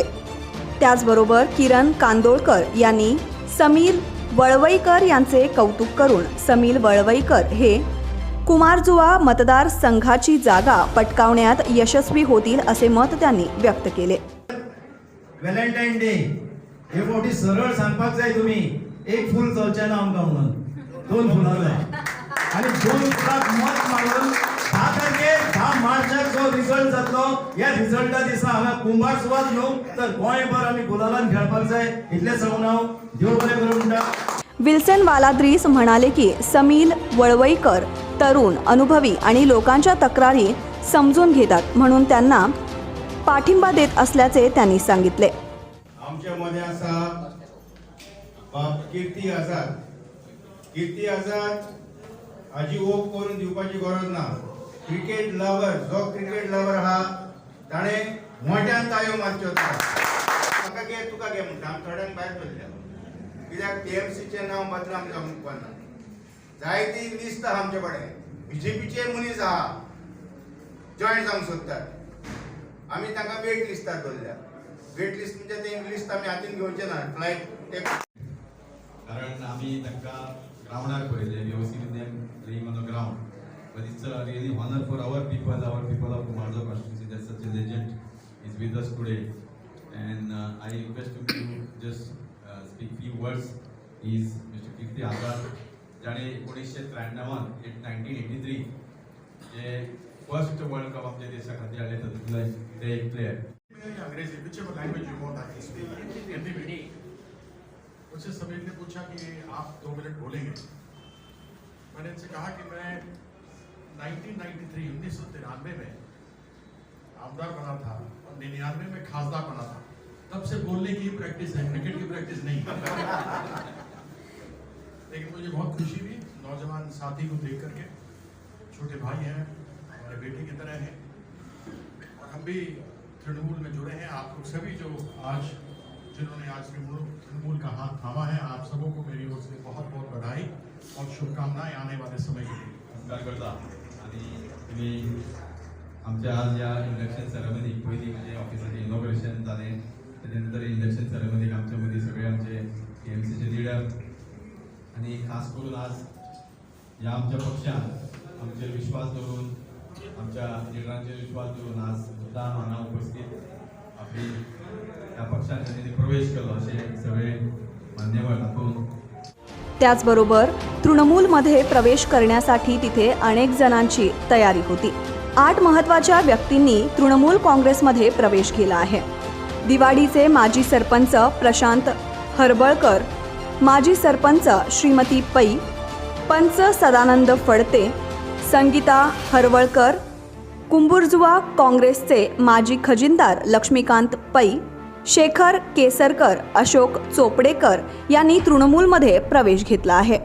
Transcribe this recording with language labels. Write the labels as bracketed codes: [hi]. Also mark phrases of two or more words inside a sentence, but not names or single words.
[mr] त्याचबरोबर किरण कांदोळकर यांनी समीर वळवईकर यांचे कौतुक करून समीर वळवईकर हे कुमारजुआ मतदारसंघाची जागा पटकावण्यात यशस्वी होतील असे मत त्यांनी व्यक्त केले. [kok] व्हॅलेंटाईन डे हे मोठी सरळ सांगपाक जाय तुम्ही एक फूल चलचें ना आमकां म्हणून 2 फुलां जाय आनी 2 फुलांक मत मागून 10 तारखेक 10 मार्चाक जो रिजल्ट जातलो ह्या रिजल्टा दिसा हांगा कुंभारजुआत न्हू तर गोंयभर आमी गुलालान खेळपाक जाय इतलें सांगून हांव देव बरें करूं म्हणटा. [mr] विल्सन वालाद्रीस म्हणाले की समीर वळवईकर तरुण, अनुभवी आणि लोकांच्या तक्रारी समजून घेतात म्हणून त्यांना पाठिंबा देत असल्याचे त्यांनी सांगितले. [kok] आमच्या मध्ये आसा कीर्ती आझाद. कीर्ती आझाद हाजी ओप करून दिवपाची गरज ना. [en] cricket lover [kok] जो [en] cricket lover [kok] आहा ताणें मोठ्यान ताळयो मारच्यो. म्हाका घे तुका घे म्हणटा आमी थोड्यांक भायर दवरल्या कित्याक टीएमसीचें नांव बदनाम जावंक उपकारना. जायती लिस्ट आहा आमचे कडेन बीजेपीचे मनीस आहा जॉयन जावंक सोदतात. आमी तांकां वेट लिस्टार दवरल्या. [en] wait list [kok] म्हणजे ते लिस्ट आमी हातीन घेवचे ना फ्लायट कारण आमी तांकां ग्रावंडार पळयले व्यवस्थीत [en] them playing on the ground. But it's a really honour for our people of Kumarjua constituency that such a legend is with us today. And I request you to just speak few words. Is Mr. Kirti Azad, [kok] जाणे 1983 जे [en] first world cup [kok] आमच्या देशा खातीर हाडले तातूंतले ते एक प्लेयर. [en] अंग्रेजी whichever language you want I can speak. [hi] हिंदी में मुझसे समीर ने पूछा कि आप 2 मिनट बोलेंगे. मैंने इनसे कहा कि मैं 1993 में आमदार बना था और 99 में खासदार बना था. तब से बोलने की प्रैक्टिस है, क्रिकेट की प्रैक्टिस नहीं. लेकिन मुझे बहुत खुशी हुई नौजवान साथी को देख करके. छोटे भाई हैं, हमारे बेटे की तरह हैं और हम भी तृणमूल में जुड़े हैं. आप लोग सभी जो आज जिन्होंने आज तृणमूल का हाथ थामा है, आप सबों को मेरी ओर से बहुत बहुत बधाई और शुभकामनाएं आने वाले समय के लिए. [kok] नमस्कार करता आणि तुम्ही आमच्या आज या [en] election ceremony [kok] पहिली म्हणजे ऑफिसाचे इनॉग्रेशन जालें. त्यानंतर [en] election ceremony [kok] आमच्या मदीं सगळे आमचे टीएमसीचे लिडर आणि खास करून आज या आमच्या पक्षान आमचेर विश्वास दवरून आमच्या लिडरांचेर विश्वास दवरून आज मुद्दाम हांगा उपस्थित आपली त्या पक्षान त्यांनी प्रवेश केलो असे सगळे मान्यवर तातूंत. [mr] त्याचबरोबर तृणमूलमध्ये प्रवेश करण्यासाठी तिथे अनेक जणांची तयारी होती. 8 महत्त्वाच्या व्यक्तींनी तृणमूल काँग्रेसमध्ये प्रवेश केला आहे. दिवाडीचे माजी सरपंच प्रशांत हरबळकर, माजी सरपंच श्रीमती पै, पंच सदानंद फडते, संगीता हरवळकर, कुंभुर्जुआ काँग्रेसचे माजी खजिनदार लक्ष्मीकांत पै, शेखर केसरकर, अशोक चोपडेकर यांनी तृणमूलमध्ये प्रवेश घेतला आहे.